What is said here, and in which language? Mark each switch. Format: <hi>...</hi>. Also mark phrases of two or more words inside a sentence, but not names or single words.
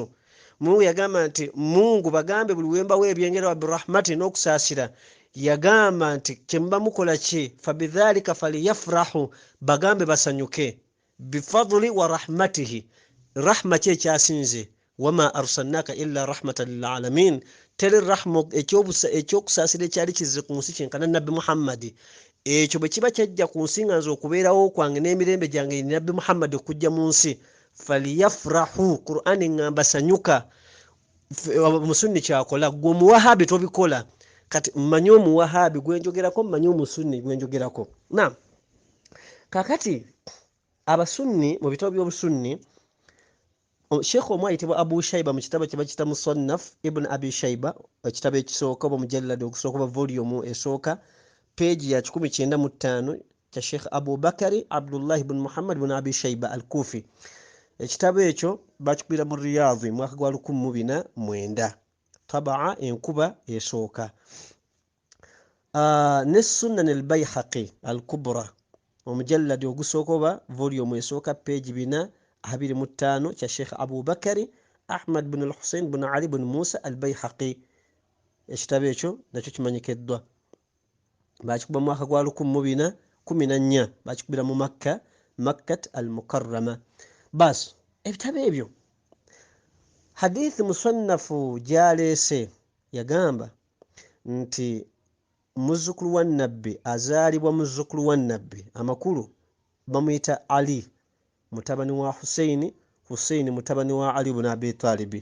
<lg>Mungu yagamba nti Mungu bagambe buli wemba webyengera wa birahmati n'okusaasira, yagamba nti kyemba mukola ki</lg> <ar>فبذلك فليفرحوا,</ar> <lg>bagambe basanyuke.</lg> <ar>بفضل ورحمته, rahma</ar> <lg>ki ekyasinze,</lg> <ar>وما أرسلناك إلا رحمة للعالمين.</ar> <lg>Teri rahma ekyokusaasira ekyali kizze ku nsi kyenkana nabbi Muhammadi. Ekyo bwe kiba kyajja ku nsi nga nze okubeerawo kwange n'emirembe gyange ni nabbi Muhammadi okujja mu nsi, falyafrahu, Qur'ani ngamba sanyuka. Omusunni kyakola, gwe Muwahabi tobikola. Kati mmanyi Omuwahabi gwenjogerako, mmanyi Omusunni gwenjogerako. Na kakati abasunni mu bitabo by'obusunni, Sheikh omu ayitibwa Abu Shaiba mu kitabo kye bakita Musannaf Ibn Abi Shaiba, ekitabo ekisooka oba mujallad okusooka oba volume esooka, page ya 195 kya Sheikh Abu Bakari Abdullah ibn Muhammad ibn Abi Shaiba al-Kufi. Ekitabo ekyo bakikubira mu Riyadh mwaka gwa 1409, tabaa enkuba esooka. Ne Sunan al-Bayhaqi al-Kubra omujallad ogusooka oba volume esooka, page 425 kya Sheikh Abu Bakari Ahmad bin al-Husayn bin Ali bin Musa al-Bayhaqi. Ekitabo ekyo nakyo kimanyikiddwa, bakikuba mu mwaka gwa 1414, bakikubira mu Makkat al-Mukarrama. Bas ebitabo ebyo hadithi musannafu gyaleese yagamba nti muzzukulu wa nabbi azaalibwa muzzukulu wa nabbi, amakulu bamuyita Ali mutabani wa Husaini mutabani wa Ali ibn Abi Talib.</lg>